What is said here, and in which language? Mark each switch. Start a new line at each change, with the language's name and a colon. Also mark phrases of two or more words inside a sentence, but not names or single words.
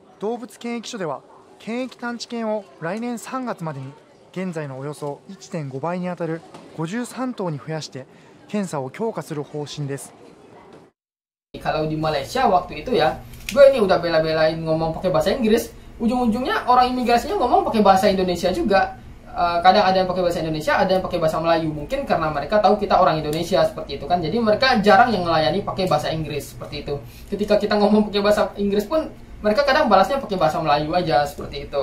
Japanese: 動物検疫所では検疫探知犬を来年3月までに現在のおよそ 1.5 倍にあたる53頭に増やして検査を強化する方針です。
Indonesian: Kalau di Malaysia waktu itu ya, gue ini udah bela-belain ngomong pakai bahasa Inggris, ujung-ujungnya orang imigrasinya ngomong pakai bahasa Indonesia juga. Kadang ada yang pakai bahasa Indonesia, ada yang pakai bahasa Melayu. Mungkin karena mereka tahu kita orang Indonesia seperti itu kan. Jadi mereka jarang yang melayani pakai bahasa Inggris seperti itu. Ketika kita ngomong pakai bahasa Inggris pun mereka kadang balasnya pakai bahasa Melayu aja seperti itu.